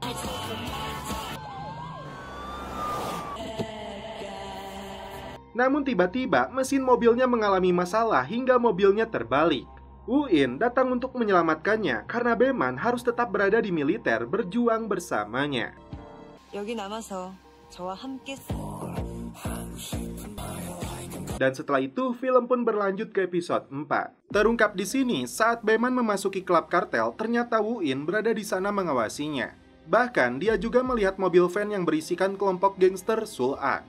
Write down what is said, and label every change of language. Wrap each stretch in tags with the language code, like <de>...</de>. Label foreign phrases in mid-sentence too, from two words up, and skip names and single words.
<id>Namun tiba-tiba mesin mobilnya mengalami masalah hingga mobilnya terbalik. Woo In datang untuk menyelamatkannya karena Baeman harus tetap berada di militer berjuang bersamanya.</id> <ko>여기 남아서 저와 함께.</ko> <id>Dan setelah itu, film pun berlanjut ke episode 4. Terungkap di sini, saat Baeman memasuki klub kartel, ternyata Woo In berada di sana mengawasinya. Bahkan, dia juga melihat mobil van yang berisikan kelompok gangster Sul-ak.</id>